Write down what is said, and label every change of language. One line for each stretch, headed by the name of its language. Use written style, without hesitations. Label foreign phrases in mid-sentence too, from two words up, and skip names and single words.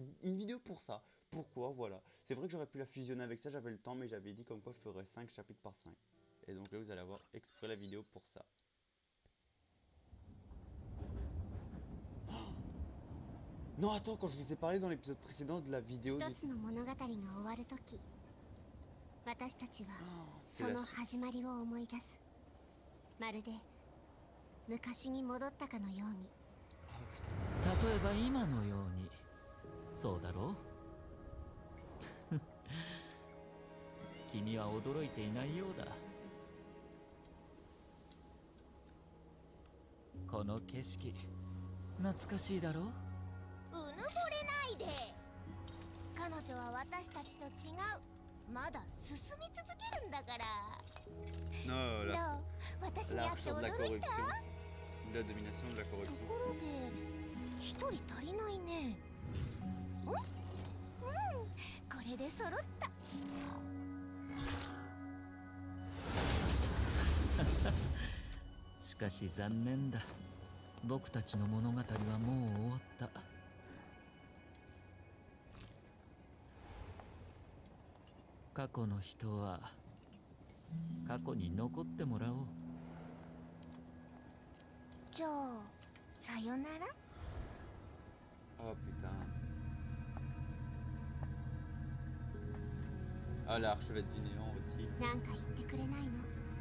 French: Une vidéo pour ça. Pourquoi? Voilà. C'est vrai que j'aurais pu la fusionner avec ça, j'avais le temps, mais j'avais dit comme quoi je ferais 5 chapitres par 5. Et donc là, vous allez avoir exprès la vidéo pour ça. Non, attends, quand je vous ai parlé dans l'épisode précédent de la vidéo du...
Japanese: 私たちは
French: C'est
Japanese: そ
French: la
Japanese: の
French: suite.
Japanese: 始まりを思い出す。まるで昔に戻ったかのように。
French: Ah, putain.
Japanese: 例えば今のようにそうだろう君は驚いていないようだ。この景色懐かしいだろう。うぬぼれないで。彼女は私たちと違う。まだ進み続けるんだから。
French: Non,
Japanese: どう
French: la...
Japanese: 私に会って
French: L'arche de la
Japanese: 驚いた？
French: corruption. De la domination de la
Japanese: と
French: corruption.
Japanese: ころで一人足りないね。これで揃った。しかし残念だ。僕たちの物語はもう終わった。過去の人は過去に残ってもらおう。じゃあさよなら。
French: Oh putain. Ah, l'archevêque du néant aussi.
Japanese: なんか言ってくれないの？